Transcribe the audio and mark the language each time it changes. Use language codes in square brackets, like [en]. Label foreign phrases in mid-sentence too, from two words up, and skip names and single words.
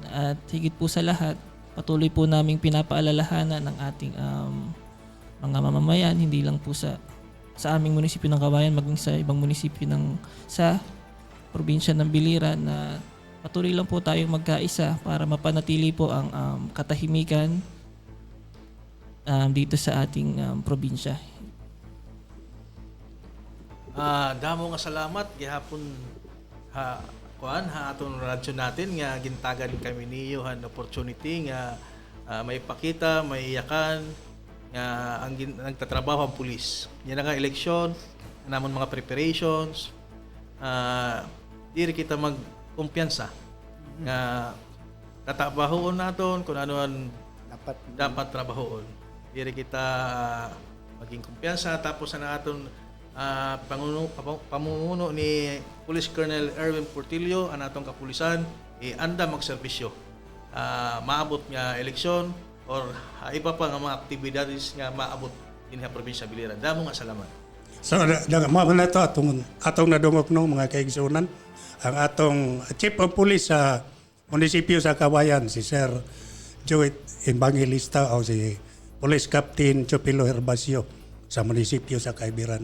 [tl] At higit po sa lahat, patuloy po naming pinapaalalahanan ng ating mga mamamayan, hindi lang po sa aming munisipyo ng Kawayan, maging sa ibang munisipyo sa probinsya ng Biliran, na patuloy lang po tayong magkaisa para mapanatili po ang katahimikan dito sa ating probinsya. [war] Damo nga salamat gihapon aton radyo natin nga gintagan kami niyo han opportunity nga may pakita, may iyakan nga ang nagtatrabaho ang pulis. Yan nga eleksyon, namon mga preparations, diri kita magkumpiyansa nga tatabahoon naton kung ano ang dapat trabahoon. Diri kita maging kumpiyansa, tapos na aton pamumuno ni Police Colonel Erwin Portillo ang atong kapulisan anda magserbisyo. Maabot nga eleksyon or iba pa nga mga aktibidades nga maabot din sa probinsya Biliran. Damo nga salamat. So, mga na ito, atong nadungok no, mga kaigsunan, ang atong Chief of Police sa munisipyo sa Kawayan, si Sir Joet Evangelista o si Police Captain Chopilo Herbacio sa munisipyo sa Kaibiran.